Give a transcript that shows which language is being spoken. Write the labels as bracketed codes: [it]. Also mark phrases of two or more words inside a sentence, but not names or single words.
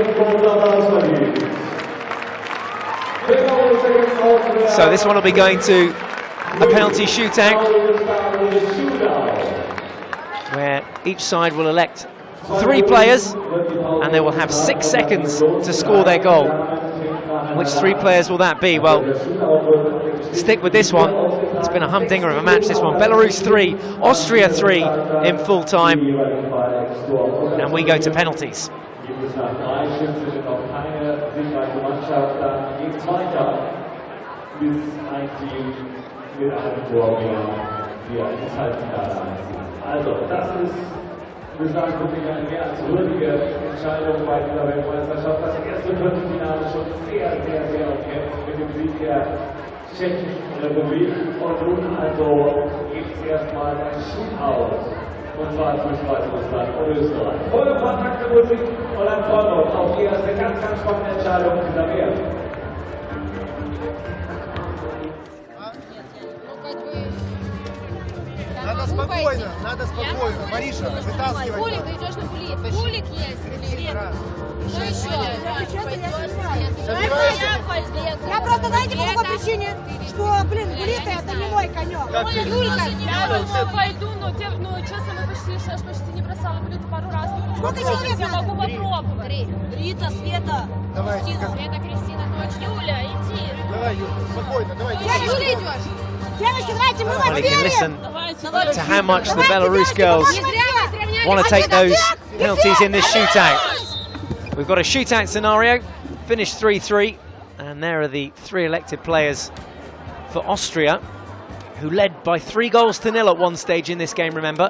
[en] So this one will be going to a penalty shootout, where each side will elect 3 players, and they will have 6 seconds to score their goal. Which 3 players will that be? Well, stick with this one. It's been a humdinger of a match, this one. Belarus 3, Austria 3 in full time. And we go to penalties. [de] Ich würde sagen, wirklich eine mehr als würdige Entscheidung bei dieser Weltmeisterschaft. Das erste Viertelfinale schon sehr umkämpft mit dem Sieg der Tschechischen Republik. Und nun also gibt es erstmal ein Shootout. Und zwar zwischen Weißrussland und Österreich. Volle Kontakte Musik und ein Vollruf auf die erste ganz spannende Entscheidung dieser Welt. [ru] Надо спокойно. Мариша, вытаскивай. Булик, ты идешь на булик. Булик есть. Что еще? Я просто, знаете, по какой причине? Что, блин, булиты это не мой конек. Юлька, я пойду, но честно, мы почти не бросала булиты пару раз. Сколько человек я могу попробовать. Рита, Света, Кристина. Света, Кристина, точно. Юля, иди. Давай, Юля, спокойно, давай. Юля, идешь. Девочки, давайте, мы вас [en] You can listen [ru] верим. [en] to how much the Belarus girls want to take those penalties in this shootout. We've got a shootout scenario, finished 3-3, and there are the 3 elected players for Austria, who led by 3-0 at one stage in this game, remember.